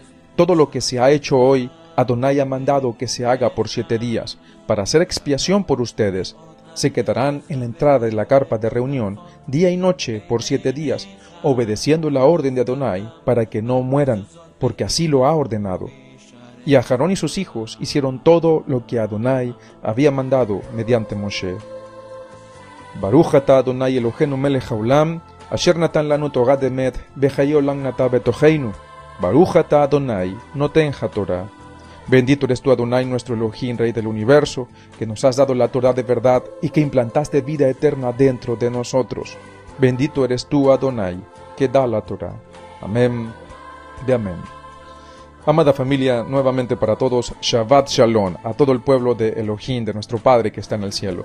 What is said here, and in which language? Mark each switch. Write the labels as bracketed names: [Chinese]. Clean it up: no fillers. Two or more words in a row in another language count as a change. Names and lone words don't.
[Spanish] Todo lo que se ha hecho hoy, Adonai ha mandado que se haga por 7 días, para hacer expiación por ustedes. Se quedarán en la entrada de la carpa de reunión, día y noche por 7 días, obedeciendo la orden de Adonai, para que no mueran, porque así lo ha ordenado. Y Aarón y sus hijos hicieron todo lo que Adonai había mandado mediante Moshe. [Hebrew] ברוך אתה ה׳ אלוהינו מלך העולם, אשר נתן לנו תורה אמת, וחיי עולם נתן בתוכנו. ברוך אתה ה׳ נותן התורה. [Spanish] Bendito eres tú, Adonai, nuestro Elohim, Rey del universo, que nos has dado la Torah de verdad y que implantaste vida eterna dentro de nosotros. Bendito eres tú, Adonai, que da la Torah. Amén de amén. Amada familia, nuevamente para todos, [Hebrew] שבת שלום, [Spanish] a todo el pueblo de Elohim, de nuestro Padre que está en el cielo.